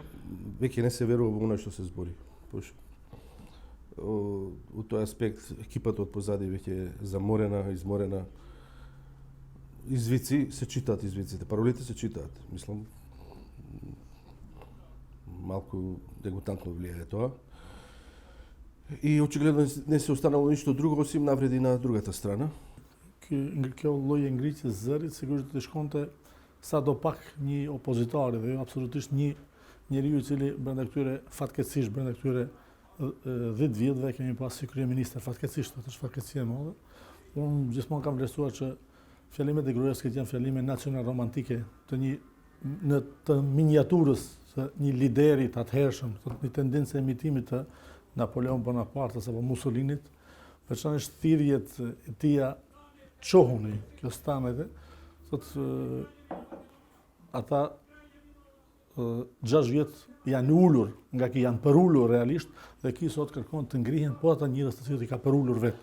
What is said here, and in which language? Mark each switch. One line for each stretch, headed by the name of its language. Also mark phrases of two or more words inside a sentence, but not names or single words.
Macedonian: Веќе не се верува во оно што се збори. У тој аспект екипата од позади веќе е заморена, изморена. Извици се читаат извиците, паролите се читаат. Мислам, малку дегутантно влијае тоа. И очигледно не се останало ништо друго осим навреди на другата страна.
Albanian: Kjo lloj e ngritjes zërit sigurisht të shkonte sadopak një opozitari dhe jo absolutisht një njeriu i cili brenda këtyre fatkeqësisht brenda këtyre 10 vjetëve kemi pas si kryeminist fatkeqësisht, atë është fatkeqësi e madhe. Unë gjithmonë kam vlerësuar që fjalimet e Gruevskit janë fjalime nacional romantike të miniaturës së një lideri të atëhershëm, një tendencë e imitimit të Napoleon Bonapartes apo Mussolinit, veçanërisht thirrjet e tija çohuni, kjo staneve, thotë ata 6 vjet janë ullur, nga ki janë përullur realisht, dhe ki sot kërkon të ngrihen po ata njerëz të cilët i ka përullur vetë.